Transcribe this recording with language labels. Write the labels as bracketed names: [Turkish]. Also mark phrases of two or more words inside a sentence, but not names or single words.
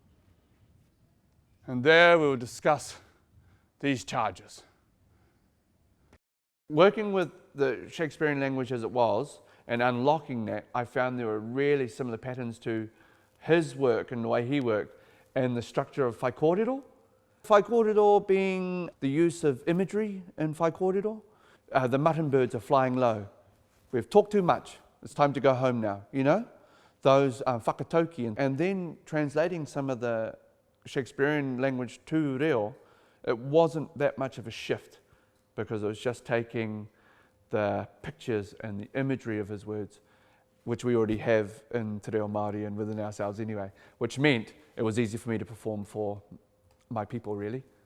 [English] And there we'll discuss these charges. Working with the Shakespearean language as it was, and unlocking that, I found there were really similar patterns to his work and the way he worked and the structure of [Māori] whai kōrero. Whai kōrero [English] being the use of imagery in [Māori] whai kōrero. [English] The mutton birds are flying low. we've talked too much. It's time to go home now, you know? Those whakatauki. And then translating some of the Shakespearean language to reo, it wasn't that much of a shift because it was just taking the pictures and the imagery of his words, which we already have in [Māori] Te Reo Māori [English] and within ourselves anyway, which meant it was easy for me to perform for my people, really.